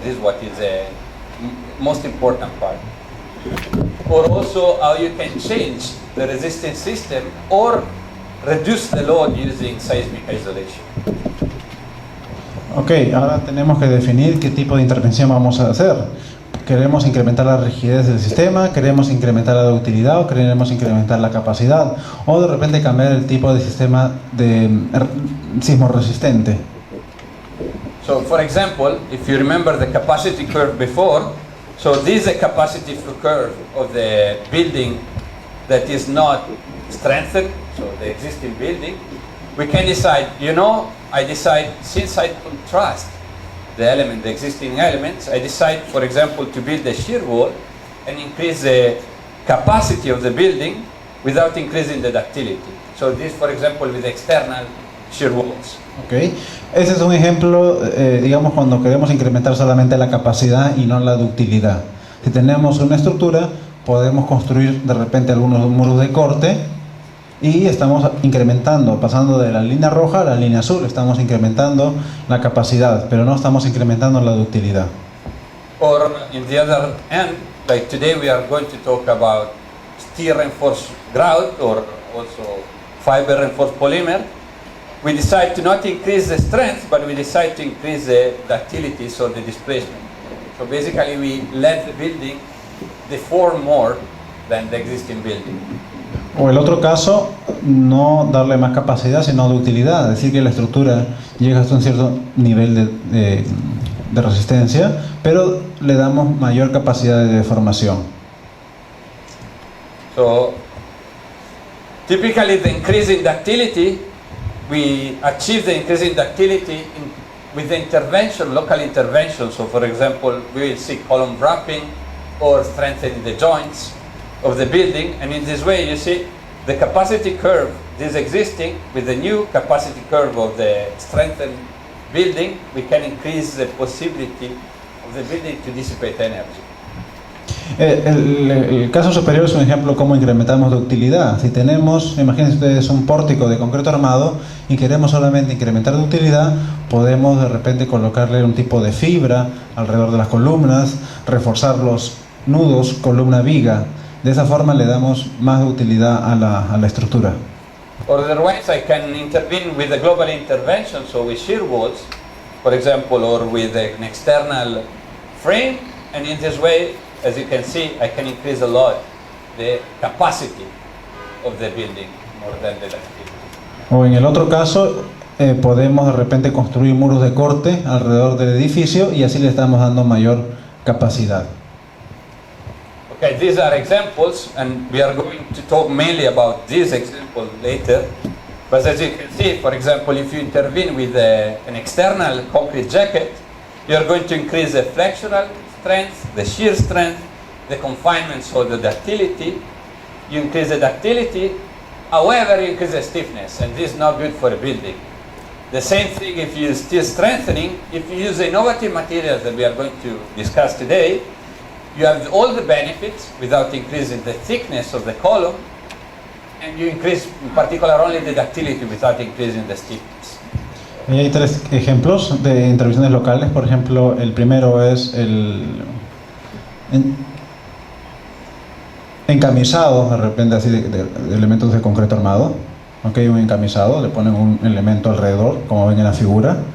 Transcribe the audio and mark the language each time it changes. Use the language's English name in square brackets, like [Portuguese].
[English] This is what is the most important part. Or also how you can change the resistance system or reduce the load using seismic isolation. [Spanish] Ok, ahora tenemos que definir qué tipo de intervención vamos a hacer. ¿Queremos incrementar la rigidez del sistema? ¿Queremos incrementar la ductilidad? ¿O queremos incrementar la capacidad? ¿O de repente cambiar el tipo de sistema de sismo resistente? [English] So for example, if you remember the capacity curve before, so this is a capacity curve of the building that is not strengthened, so the existing building. We can decide, I decide, since I don't trust the existing elements, I decide, for example, to build a shear wall and increase the capacity of the building without increasing the ductility. So this, for example, with external shear walls. Okay. [Spanish] Ese es un ejemplo, digamos, cuando queremos incrementar solamente la capacidad y no la ductilidad. Si tenemos una estructura, podemos construir de repente algunos muros de corte y estamos incrementando, pasando de la línea roja a la línea azul, estamos incrementando la capacidad, pero no estamos incrementando la ductilidad. [English] Or in the other end, like today we are going to talk about steel reinforced grout or also fiber reinforced polymer. We decide to not increase the strength, but we decide to increase the ductility, so the displacement. So basically we let the building deform more than the existing building. [Spanish] O el otro caso, no darle más capacidad, sino ductilidad, es decir, que la estructura llega hasta un cierto nivel de resistencia, pero le damos mayor capacidad de deformación. [English] So typically the increase in ductility, we achieve the increase in ductility with the intervention, local intervention. So for example, we will see column wrapping or strengthening the joints of the building, and in this way you see the capacity curve is existing. With the new capacity curve of the strengthened building, we can increase the possibility of the building to dissipate energy. [Spanish] El caso superior es un ejemplo de cómo incrementamos ductilidad. Si tenemos, imagínense ustedes, un pórtico de concreto armado y queremos solamente incrementar ductilidad, podemos de repente colocarle un tipo de fibra alrededor de las columnas, reforzar los nudos, columna viga. De esa forma le damos más utilidad a la estructura. [English] Otherwise, I can intervene with a global intervention, so with shear walls, for example, or with an external frame, and in this way, as you can see, I can increase a lot the capacity of the building more than the ductility. [Spanish] O en el otro caso, podemos de repente construir muros de corte alrededor del edificio y así le estamos dando mayor capacidad. [English] Okay, these are examples, and we are going to talk mainly about these examples later. But as you can see, for example, if you intervene with an external concrete jacket, you are going to increase the flexural strength, the shear strength, the confinement, so the ductility. You increase the ductility, however, you increase the stiffness, and this is not good for a building. The same thing if you use steel strengthening. If you use innovative materials that we are going to discuss today, you have all the benefits without increasing the thickness of the column, and you increase in particular only the ductility without increasing the stiffness. [Spanish] Y hay tres ejemplos de intervenciones locales. Por ejemplo, el primero es el encamisado, de repente así, de elementos de concreto armado. Okay, un encamisado, le ponen un elemento alrededor, como ven en la figura.